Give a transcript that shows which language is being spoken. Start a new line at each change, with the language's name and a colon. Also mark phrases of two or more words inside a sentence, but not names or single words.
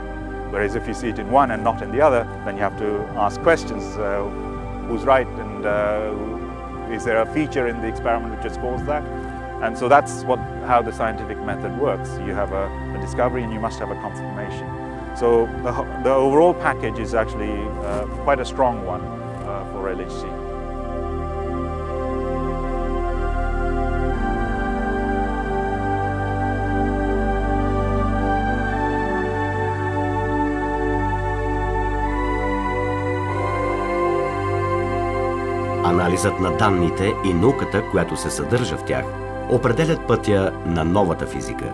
English: Whereas if you see it in one and not in the other, then you have to ask questions, who's right, and is there a feature in the experiment which has caused that? And so that's how the scientific method works. You have a discovery and you must have a confirmation. So the overall package is actually quite a strong one for LHC.
Bulgarian: Анализът на данните и науката, която се съдържа в тях, определят пътя на новата физика.